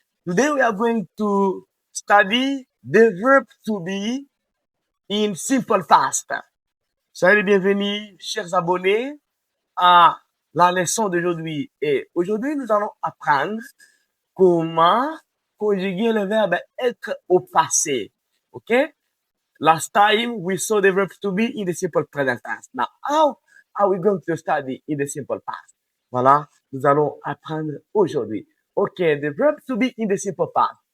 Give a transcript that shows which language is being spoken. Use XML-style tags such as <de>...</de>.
<en>Today we are going to study the verb to be in simple past.</en> <fr>Soyez les bienvenus, chers abonnés, à la leçon d'aujourd'hui. Et aujourd'hui, nous allons apprendre comment conjuguer le verbe être au passé.</fr> <en>Okay? Last time we saw the verb to be in the simple present tense. Now, how are we going to study in the simple past?</en> <fr>Voilà, nous allons apprendre aujourd'hui.</fr> <en>Okay, the verb to be in the simple past.</en>